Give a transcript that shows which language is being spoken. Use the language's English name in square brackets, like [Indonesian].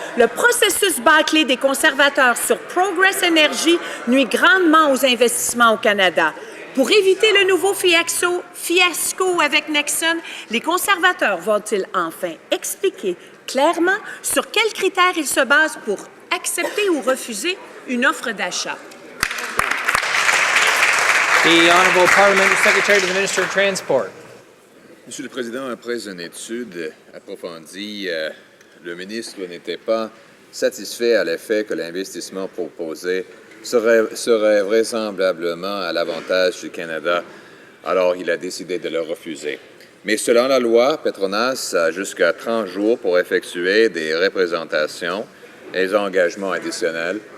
[French] Le processus bâclé des conservateurs sur Progress Energy nuit grandement aux investissements au Canada. Pour éviter le nouveau fiasco avec Nexon, les conservateurs vont-ils enfin expliquer clairement sur quels critères ils se basent pour accepter ou refuser une offre d'achat? [English] The Honourable Parliamentary Secretary to the Minister of Transport. [French] Monsieur le Président, après une étude approfondie, le ministre n'était pas satisfait à l'effet que l'investissement proposé serait vraisemblablement à l'avantage du Canada. Alors, il a décidé de le refuser. Mais selon la loi, Petronas a jusqu'à 30 jours pour effectuer des représentations et des engagements additionnels.